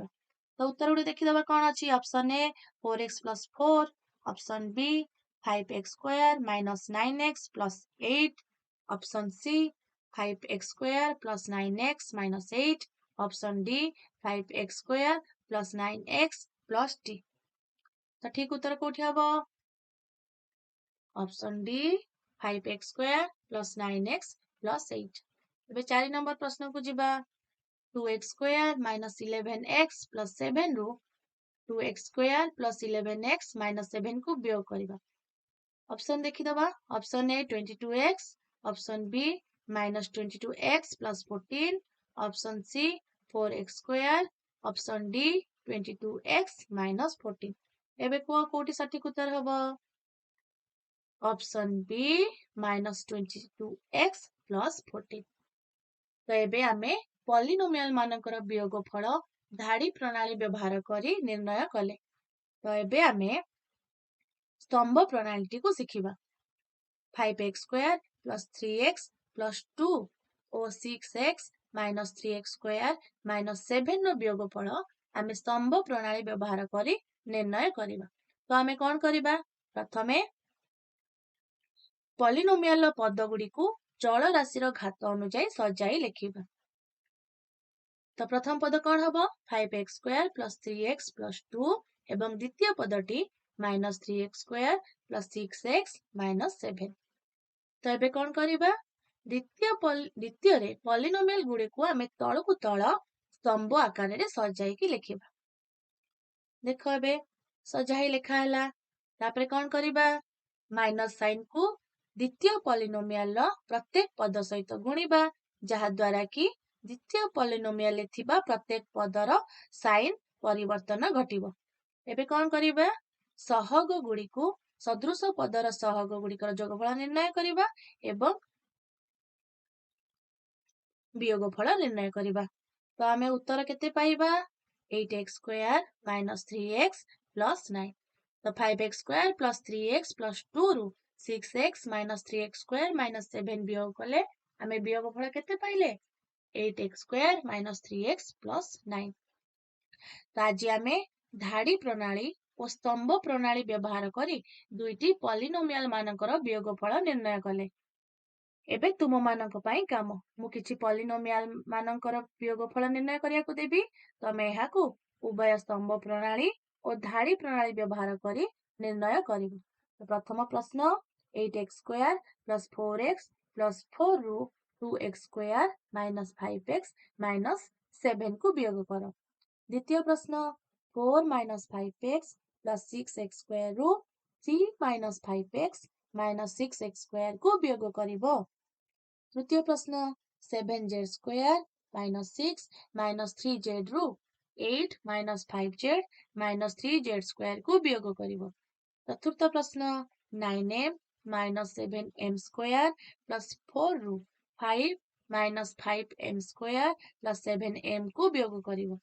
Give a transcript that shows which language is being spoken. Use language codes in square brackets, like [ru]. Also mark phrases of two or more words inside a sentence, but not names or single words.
[or] ତ ଉତ୍ତର ଗୁଡିକ ଦେଖିଦେବା କ'ଣ ଅଛି? [en] option A 4x plus 4, option B 5x square minus 9x plus 8, option C 5x square plus 9x minus 8, option D 5x square plus 9x plus t. [or] ତ ଠିକ ଉତ୍ତର କୋଉଠି ହବ? [en] option D 5x square plus 9x plus 8. [or] ଏବେ 4 ନମ୍ବର ପ୍ରଶ୍ନକୁ ଯିବା [en] 2x square minus 11x plus 7 ରୁ 2x square plus 11x minus 7 [or] କୁ ବିୟୋଗ କରିବା। [en] ଅପସନ୍ ଦେଖିଦେବା option A 22x, option B minus 22x plus 14, option C 4x square, option D 22x minus 14. [or] ଏବେ କୁହ କୋଉଠି ସଠିକ ଉତ୍ତର ହବ? [en] option B minus 22x plus 14. [or] ତ ଏବେ ଆମେ ପଲିନୋମିଆଲ ମାନଙ୍କର ବିୟୋଗଫଳ ଧାଡି ପ୍ରଣାଳୀ ବ୍ୟବହାର କରି ନିର୍ଣ୍ଣୟ କଲେ। ତ ଏବେ ଆମେ ସ୍ତମ୍ଭ ପ୍ରଣାଳୀଟିକୁ ଶିଖିବା। [en] 5x square plus 3x plus 2 ଓ 6x minus 3x square minus 7 [or] ର ବିୟୋଗଫଳ ଆମେ ସ୍ତମ୍ଭ ପ୍ରଣାଳୀ ବ୍ୟବହାର କରି ନିର୍ଣ୍ଣୟ କରିବା। ତ ଆମେ କ'ଣ କରିବା? ପ୍ରଥମେ ପଲିନୋମିଆଲର ପଦଗୁଡ଼ିକୁ ଚଳ ରାଶିର ଘାତ ଅନୁଯାୟୀ ସଜାଇ ଲେଖିବା। ତ ପ୍ରଥମ ପଦ କ'ଣ ହବ? [en] 5x square plus 3x plus 2 [or] ଏବଂ ଦ୍ୱିତୀୟ ପଦଟି [en] minus 3x square plus 6x minus 7. [or] ତ ଏବେ କ'ଣ କରିବା? ଦ୍ୱିତୀୟରେ ପଲିନୋମିଆଲ ଗୁଡ଼ିକୁ ଆମେ ତଳକୁ ତଳ ସ୍ତମ୍ଭ ଆକାରରେ ସଜାଇକି ଲେଖିବା। ଦେଖ ଏବେ ସଜା ହେଇ ଲେଖା ହେଲା। ତାପରେ କ'ଣ କରିବା? [en] minus signku [or] ଦ୍ୱିତୀୟ ପଲିନୋମିଆଲର ପ୍ରତ୍ୟେକ ପଦ ସହିତ ଗୁଣିବା, ଯାହା ଦ୍ୱାରା କି ଦ୍ୱିତୀୟ ପଲିନୋମିଆଲରେ ଥିବା ପ୍ରତ୍ୟେକ ପଦର ସାଇନ୍ ପରିବର୍ତ୍ତନ ଘଟିବ। ଏବେ କ'ଣ କରିବା? ସହଗ ଗୁଡ଼ିକୁ ସଦୃଶ ପଦର ସହଗ ଗୁଡ଼ିକର ଯୋଗଫଳ ନିର୍ଣ୍ଣୟ କରିବା ଏବଂ ବିୟୋଗଫଳ ନିର୍ଣ୍ଣୟ କରିବା। ତ ଆମେ ଉତ୍ତର କେତେ ପାଇବା? [en] 8x square minus 3x plus 9. ତ 5x square plus 3x plus 2 ରୁ 6x minus 3x square minus 7 [or] ବିୟୋଗ କଲେ ଆମେ ବିୟୋଗଫଳ କେତେ ପାଇଲେ? [en] 8x square minus 3x plus 9. [or] ତ ଆଜି ଆମେ ଧାଡି ପ୍ରଣାଳୀ ଓ ସ୍ତମ୍ଭ ପ୍ରଣାଳୀ ବ୍ୟବହାର କରି ଦୁଇଟି ପଲିନୋମିଆଲ ମାନଙ୍କର ବିୟୋଗଫଳ ନିର୍ଣ୍ଣୟ କଲେ। ଏବେ ତୁମମାନଙ୍କ ପାଇଁ କାମ। ମୁଁ କିଛି ପଲିନୋମିଆଲ ମାନଙ୍କର ବିୟୋଗଫଳ ନିର୍ଣ୍ଣୟ କରିବାକୁ ଦେବି। ତମେ ଏହାକୁ ଉଭୟ ସ୍ତମ୍ଭ ପ୍ରଣାଳୀ ଓ ଧାଡି ପ୍ରଣାଳୀ ବ୍ୟବହାର କରି ନିର୍ଣ୍ଣୟ କରିବ। ପ୍ରଥମ ପ୍ରଶ୍ନ [en] 8x square plus 4x plus 4 ରୁ 2x square minus 5x minus 7 [or] କୁ ବିୟୋଗ କର। ଦ୍ୱିତୀୟ ପ୍ରଶ୍ନ [en] 4 minus 5x plus 6x square ରୁ 3 minus 5x minus 6x square [or] କୁ ବିୟୋଗ କରିବ। ତୃତୀୟ ପ୍ରଶ୍ନ [en] 7z square minus 6 minus 3z ରୁ 8 minus 5z minus 3z square [or] କୁ ବିୟୋଗ କରିବ। ଚତୁର୍ଥ ପ୍ରଶ୍ନ [en] 9m minus 7m square plus 4 ରୁ 5 minus 5m square plus 7m [or] କୁ ବିୟୋଗ କରିବ।